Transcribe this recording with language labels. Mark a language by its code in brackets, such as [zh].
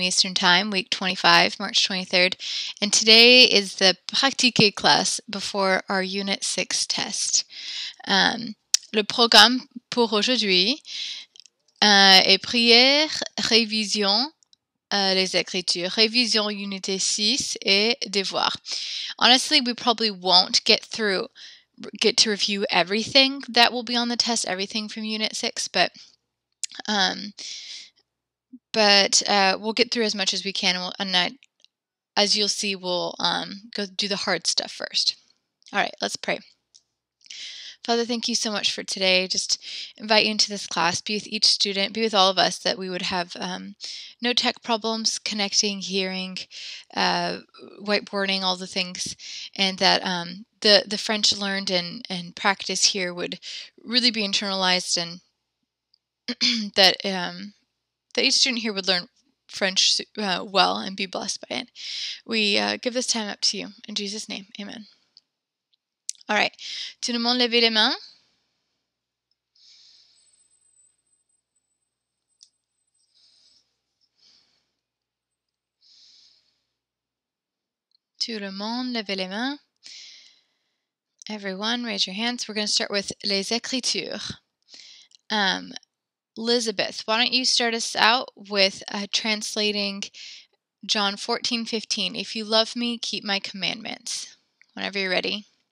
[en] Eastern Time, week 25, March 23rd, and today is the pratique class before our Unit 6 test. [fr] Le programme pour aujourd'hui est prière, révision, les écritures, révision Unité 6 et devoir. [en] Honestly, we probably won't get to review everything that will be on the test, everything from Unit 6, but we'll get through as much as we can, as you'll see, we'll go do the hard stuff first. All right, let's pray. Father, thank you so much for today. Just invite you into this class, be with each student, be with all of us, that we would have no tech problems connecting, hearing, whiteboarding, all the things, and that the French learned and practice here would really be internalized, and that each student here would learn French well and be blessed by it. We give this time up to you. In Jesus' name, amen. All right. [fr] Tout le monde levez les mains. Tout le monde levez les mains. [en] Everyone, raise your hands. We're going to start with [fr] les écritures. [en] Elizabeth, why don't you start us out with translating John 14:15. If you love me, keep my commandments. Whenever you're ready.